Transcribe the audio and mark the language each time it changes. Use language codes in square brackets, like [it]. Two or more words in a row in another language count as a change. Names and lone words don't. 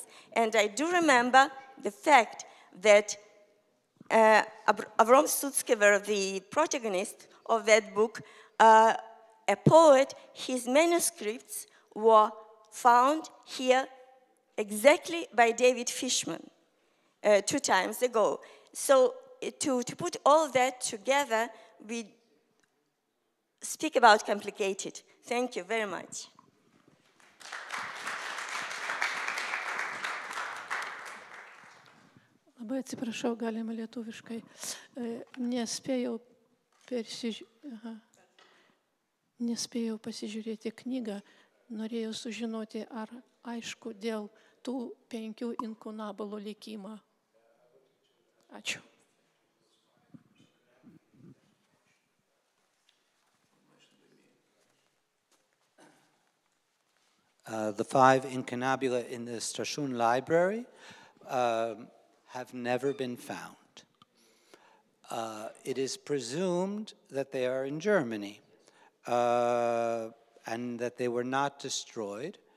[en] And I do remember the fact that Avrom Sutskever, the protagonist of that book, a poet, his manuscripts were found here exactly by David Fishmanu 2 times ago. So to put all that together, we speak about complicated. Thank you very much. [lt] Labai atsiprašau, galima lietuviškai. Nespėjau pasižiūrėti knygą, norėjau sužinoti, ar aišku dėl tų 5 inkunabulų likimą. Ačiū. [en] The 5 incunabula in the Strashun Library have never been found. It is presumed that they are in Germany and that they were not destroyed.